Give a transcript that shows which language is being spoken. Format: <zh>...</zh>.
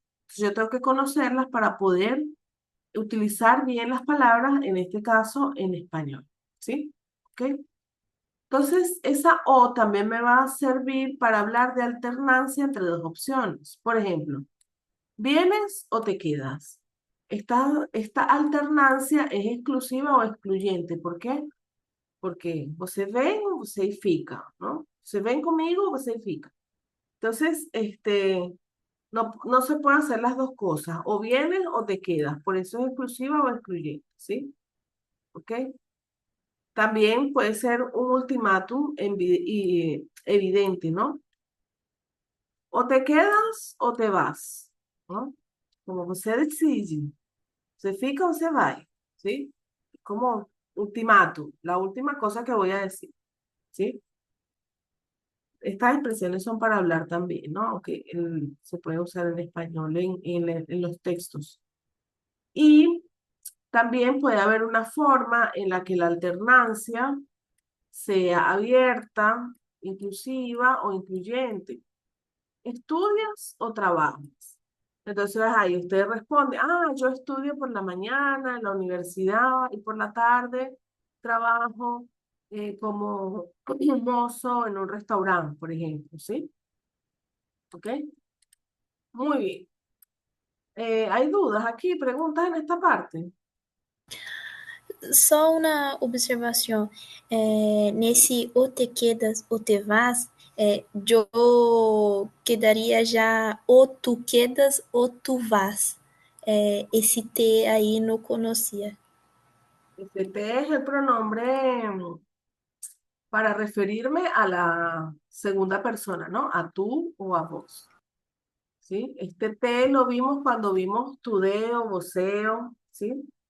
<es>Entonces yo tengo que conocerlas para poder utilizar bien las palabras, en este caso en español, ¿sí? ¿Ok? Entonces, esa O también me va a servir para hablar de alternancia entre dos opciones. Por ejemplo, ¿vienes o te quedas? Esta alternancia es exclusiva o excluyente. ¿Por qué?</es> <pt>Porque você vem ou você fica, não? Você vem comigo ou você fica?</pt> <es>Entonces, no se puede hacer las dos cosas, o vienes o te quedas, por eso es exclusiva o excluyente, ¿sí? ¿Ok? También puede ser un ultimátum evidente, ¿no? O te quedas o te vas, ¿no?</es> <pt>Como você decide, se fica</pt> <es>o se va,</es> <pt>¿sí?</pt> <es>Como ultimátum, la última cosa que voy a decir, ¿sí? Estas expresiones son para hablar también, ¿no? Aunque se puede usar en español en los textos. Y también puede haber una forma en la que la alternancia sea abierta, inclusiva o incluyente. ¿Estudias o trabajas? Entonces ahí usted responde, yo estudio por la mañana en la universidad y por la tarde trabajo como mozo en un restaurante, por ejemplo, ¿sí? ¿Ok? Muy bien. ¿Hay dudas aquí, preguntas en esta parte?</es> <pt>Só uma observação, nesse</pt> <es>o te quedas, o te vas,</es> <pt>eu quedaria já</pt> <es>o tu quedas, o tu vas.</es> <pt>Esse te aí não conhecia.</pt> <es>Este te es el pronombre para referirme a la segunda persona, ¿no? A tú o a vos. ¿Sí? Este te lo vimos cuando vimos tudeo, voceo, ¿sí?</es>